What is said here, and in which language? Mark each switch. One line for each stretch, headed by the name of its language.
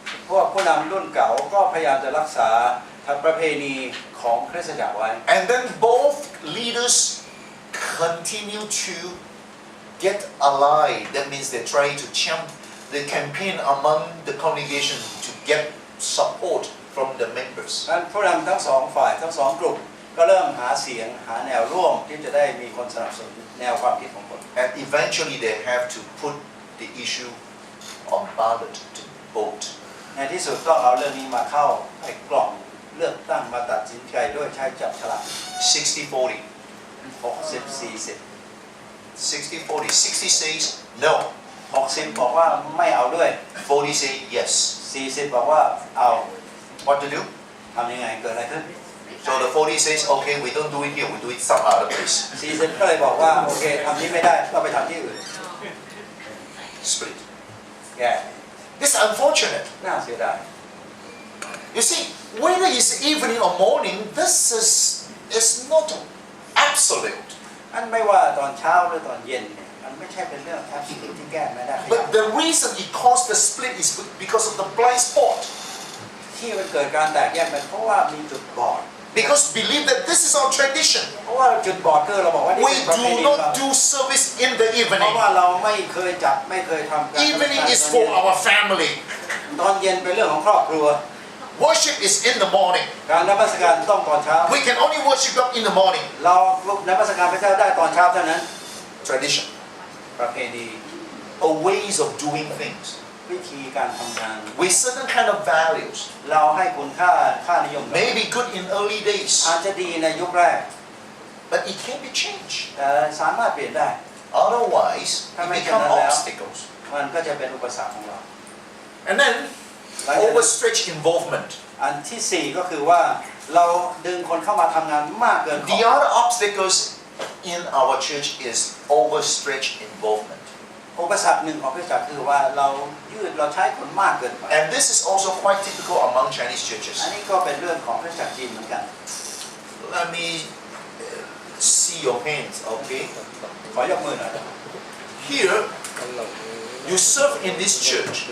Thai: พวกผู้นำรุ่นเก่าก็พยายามจะรักษาประเพณีของคริสตจักรไว้
English: And then both leaders continue to get allied. That means they try to they campaign among the congregation to get support from the members.
Thai: ผู้นำทั้งสองฝ่ายทั้งสองกลุ่มก็เริ่มหาเสียงหาแนวร่วมที่จะได้มีคนสนับสนุนแนวความคิดของคน
English: And eventually they have to put the issue on ballot to vote.
Thai: ในที่สุดต้องเอาเรื่องนี้มาเข้าไอ้กล่องเลือกตั้งมาตัดสินใจด้วยใช้จับฉลาก
English: 60-40.
Thai: 60-40
English: 60-40. 60 says no.
Thai: 60บอกว่าไม่เอาด้วย
English: 40 say yes.
Thai: 40บอกว่าเอา
English: What to do?
Thai: ทำยังไงเกิดอะไรขึ้น
English: So the 40 says, okay, we don't do it here, we do it some other place.
Thai: 40ก็เลยบอกว่าโอเคทำนี้ไม่ได้ก็ไปทำที่อื่น
English: Split.
Thai: แย่
English: This is unfortunate.
Thai: น่าเสียดาย
English: You see, whether it's evening or morning, this is not absolute.
Thai: อันไม่ว่าตอนเช้าหรือตอนเย็นเนี่ยมันไม่ใช่เป็นเรื่องแอบสิ่งที่แก้ไม่ได้
English: But the reason it caused the split is because of the blind spot.
Thai: ที่มันเกิดการแตกแยกเป็นเพราะว่ามีจุดบอด
English: Because believe that this is our tradition.
Thai: เพราะว่าจุดบอดคือเราบอกว่านี่
English: We
Thai: เป็นประเพ
English: do
Thai: ณีเรา
English: not do service in the
Thai: เพราะ
English: evening.
Thai: ว่าเราไม่เคยจัดไม่เคยทำการ
English: Evening is for our family.
Thai: ตอนเย็นเป็นเรื่องของครอบครัว
English: Worship is in the morning.
Thai: การนมัสการต้องตอนเช้า
English: We can only worship God in the morning.
Thai: เรานมัสการพระเจ้าได้ตอนเช้าเท่านั้น
English: Tradition.
Thai: ประเพณี
English: A ways of doing things.
Thai: วิธีการทำงาน
English: With certain kind of values.
Thai: เราให้คุณค่านิยม
English: Maybe good in early days.
Thai: อาจจะดีในยุคแรก
English: But it can be changed.
Thai: แต่สามารถเปลี่ยนได้
English: Otherwise, it become obstacles.
Thai: มันก็จะเป็นอุปสรรคของเรา
English: And then, overstretched involvement.
Thai: อันที่สี่ก็คือว่าเราดึงคนเข้ามาทำงานมากเกินพอ
English: The other obstacles in our church is overstretched involvement.
Thai: อุปสรรคหนึ่งของคริสตจักรคือว่าเราใช้คนมากเกินไป
English: And this is also quite typical among Chinese churches.
Thai: อันนี้ก็เป็นเรื่องของคริสตจักรจีนเหมือนกัน
English: Let me see your hands, okay?
Thai: ขอยกมือหน่อย
English: Here, you serve in this church.